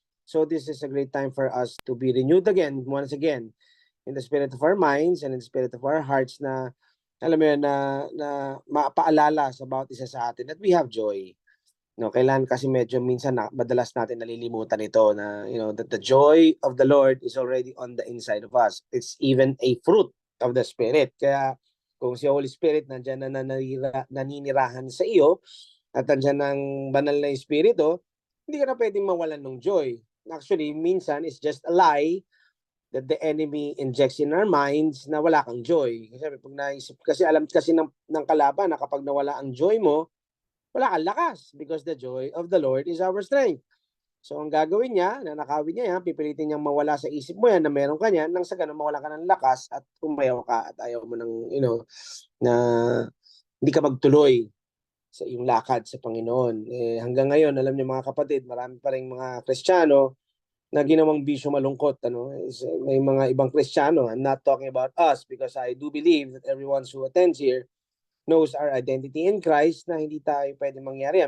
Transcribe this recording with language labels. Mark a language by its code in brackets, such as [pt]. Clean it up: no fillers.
[en] So, this is a great time for us to be renewed again, once again, in the spirit of our minds and in the spirit of our hearts [tl] na, alam mo yun, na mapaalala sa bawat isa sa atin [en] that we have joy. [tl] Kailan kasi medyo minsan madalas natin nalilimutan ito na, [en] that the joy of the Lord is already on the inside of us. It's even a fruit of the Spirit. [tl] Kaya kung si Holy Spirit nandiyan na naninirahan sa iyo at nandiyan ng banal na Espiritu, hindi ka na pwedeng mawalan ng joy. [en] Actually, [tl] minsan [en] it's just a lie that the enemy injects in our minds [tl] na wala kang joy. Kasi pag naisip, kasi alam kasi ng kalaban na kapag nawala ang joy mo, wala kang lakas [en] because the joy of the Lord is our strength. [tl] So ang gagawin niya, nanakawin niya yan, pipilitin niyang mawala sa isip mo yan na meron ka niyan, nang sa ganun mawala ka ng lakas at umayaw ka at ayaw mo ng, na hindi ka magtuloy sa iyong lakad sa Panginoon. Hanggang ngayon, alam niyo mga kapatid, marami pa rin mga Kristiyano na ginawang bisyo malungkot. May mga ibang Kristiyano, [en] I'm not talking about us because I do believe that everyone who attends here knows our identity in Christ [tl] na hindi tayo pwede mangyari.